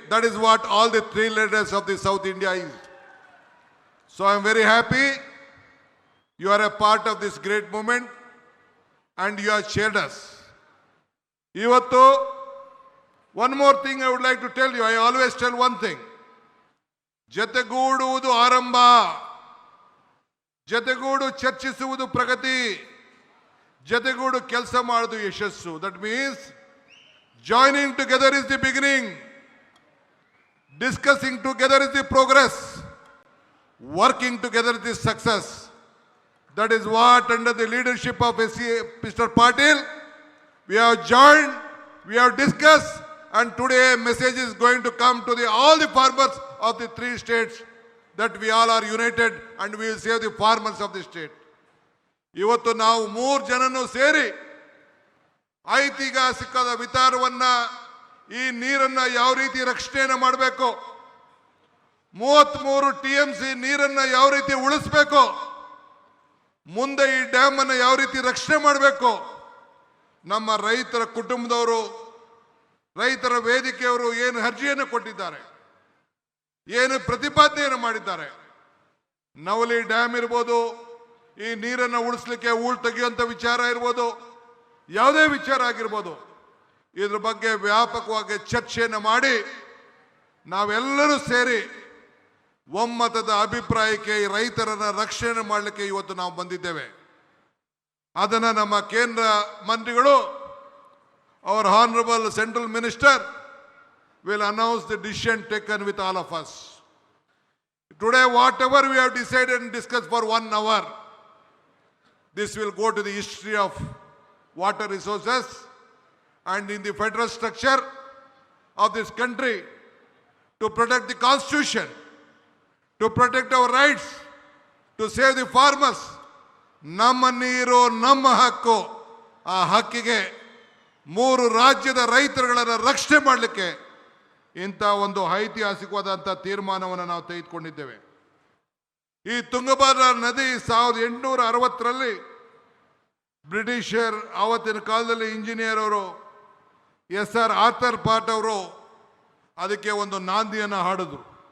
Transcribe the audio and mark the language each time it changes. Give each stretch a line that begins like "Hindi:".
English: That is what all the 3 leaders of the South India is. So I am very happy you are a part of this great movement and you have shared us. Ivattu, one more thing I would like to tell you. I always tell one thing.
Kannada: ಜತೆಗೂಡುವುದು ಆರಂಭ, ಜತೆಗೂಡು ಚರ್ಚಿಸುವುದು ಪ್ರಗತಿ, ಜತೆಗೂಡು ಕೆಲಸ ಮಾಡುವುದು ಯಶಸ್ಸು.
English: That means Joining together is the beginning. Discussing together is the progress. Working together is the success. That is what, under the leadership of Mr. Patil, we have joined, we have discussed, and today a message is going to come to all the farmers of the 3 states that we all are united and we will save the farmers of the state.
Kannada: ಇವತ್ತು ನಾವು 3 ಜನನು ಸೇರಿ ಐತಿಹಾಸಿಕದ ವಿಚಾರವನ್ನ ಈ ನೀರನ್ನ ಯಾವ ರೀತಿ ರಕ್ಷಣೆಯನ್ನು ಮಾಡಬೇಕು, 33 TMC ನೀರನ್ನ ಯಾವ ರೀತಿ ಉಳಿಸಬೇಕು, ಮುಂದೆ ಈ ಡ್ಯಾಮ್ ಅನ್ನು ಯಾವ ರೀತಿ ರಕ್ಷಣೆ ಮಾಡಬೇಕು, ನಮ್ಮ ರೈತರ ಕುಟುಂಬದವರು, ರೈತರ ವೇದಿಕೆಯವರು ಏನು ಅರ್ಜಿಯನ್ನು ಕೊಟ್ಟಿದ್ದಾರೆ, ಏನು ಪ್ರತಿಪಾದನೆಯನ್ನು ಮಾಡಿದ್ದಾರೆ. ನವಲಿ ಡ್ಯಾಮ್ ಇರ್ಬೋದು, ಈ ನೀರನ್ನು ಉಳಿಸಲಿಕ್ಕೆ ಹೂಳು ತೆಗೆಯುವಂಥ ವಿಚಾರ ಇರ್ಬೋದು, ಯಾವುದೇ ವಿಚಾರ ಆಗಿರ್ಬೋದು, ಇದ್ರ ಬಗ್ಗೆ ವ್ಯಾಪಕವಾಗಿ ಚರ್ಚೆಯನ್ನು ಮಾಡಿ ನಾವೆಲ್ಲರೂ ಸೇರಿ ಒಮ್ಮತದ ಅಭಿಪ್ರಾಯಕ್ಕೆ ರೈತರನ್ನ ರಕ್ಷಣೆ ಮಾಡಲಿಕ್ಕೆ ಇವತ್ತು ನಾವು ಬಂದಿದ್ದೇವೆ. ಅದನ್ನು ನಮ್ಮ ಕೇಂದ್ರ ಮಂತ್ರಿಗಳು,
English: our honorable central minister will announce the decision taken with all of us. Today, whatever we have decided and discussed for 1 hour, this will go to the history of water resources and in the federal structure of this country to protect the constitution, to protect our rights, to save the farmers.
Kannada: ನಮ್ಮ ನೀರು ನಮ್ಮ ಹಕ್ಕು. ಆ ಹಕ್ಕಿಗೆ 3 ರಾಜ್ಯದ ರೈತರುಗಳನ್ನು ರಕ್ಷಣೆ ಮಾಡಲಿಕ್ಕೆ ಇಂಥ ಒಂದು ಐತಿಹಾಸಿಕವಾದಂಥ ತೀರ್ಮಾನವನ್ನು ನಾವು ತೆಗೆದುಕೊಂಡಿದ್ದೇವೆ. ಈ ತುಂಗಭದ್ರಾ ನದಿ 1860ರಲ್ಲಿ ಬ್ರಿಟಿಷರ್ ಆವತ್ತಿನ ಕಾಲದಲ್ಲಿ ಇಂಜಿನಿಯರ್ ಅವರು SR ಆರ್ಥರ್ ಪಾಟ್ ಅವರು ಅದಕ್ಕೆ ಒಂದು ನಾಂದಿಯನ್ನು ಹಾಡಿದ್ರು.